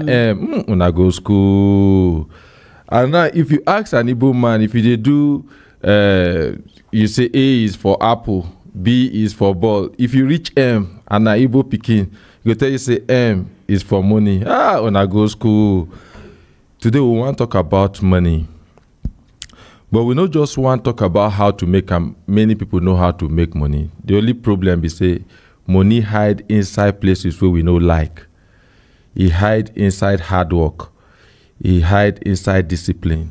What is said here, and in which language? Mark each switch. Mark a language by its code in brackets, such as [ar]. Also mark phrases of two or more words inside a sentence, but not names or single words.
[pcm] Na M. Una go school. And now if you ask an Igbo man, if you do, you say A is for apple, B is for ball. If you reach M and an Igbo pikin, you tell you say M is for money. Una go school. Today we want to talk about money. But we not just want to talk about how to make many people know how to make money. The only problem is say money hide inside places where we no like. It hide inside hard work. It hide inside discipline.